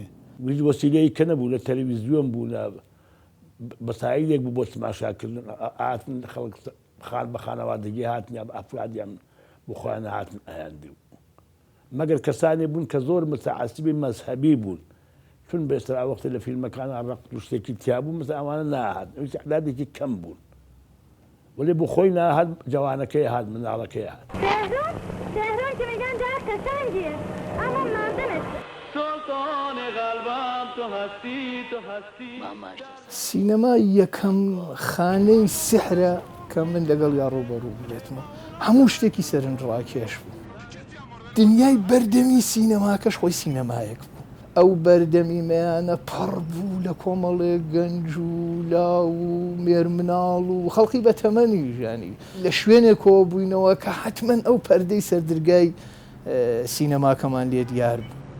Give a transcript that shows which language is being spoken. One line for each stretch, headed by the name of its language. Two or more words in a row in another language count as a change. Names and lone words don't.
Central Kurdish: هیچ وەسیلەیەک کە نەبوو لە تەلەڤیزیۆن بوو لە بەسایلێک بوو بۆ تەماشاکردن هاتن خەڵک بە خانەوادەگی هاتن یا بە ئەفرادیان بۆ خۆیان هاتن ئەیاندی مەگەر کەسانی بوون کە زۆر متەعەسیبی مەزهەبی بوون چون بێسترا وەختە لە فیلمەکان ڕق شتێکی تیا بوو مەسە ئەوانە ناهات ئەویش عەدادێکی کەم بوون ولی بۆ خۆی ناهات جوانەکەی هات مناڵەکەی هات
Persian: تهران که میگن درخت سنگیه اما مردمت سلطان قلبم تو هستی تو هستی
Central Kurdish: سینەما یەکەم خانەی سحرە کە من لەگەڵ یا ڕوبەڕوو بێتمە هەموو شتێکی سەرنجڕاکێش بوو دنیای بەردەمی سینەماکەش خۆی سینەمایەک بوو ئەو بەردەمیمەیانە پەڕ بوو لە کۆمەڵێک گەنج و لاو و مێرمناڵ و خەڵکی بە تەمەنی ژانی لە شوێنێکەوە بووینەوە کە حتمەن ئەو پەردەی سەردرگای سینەماکەمان لێ دیار بوو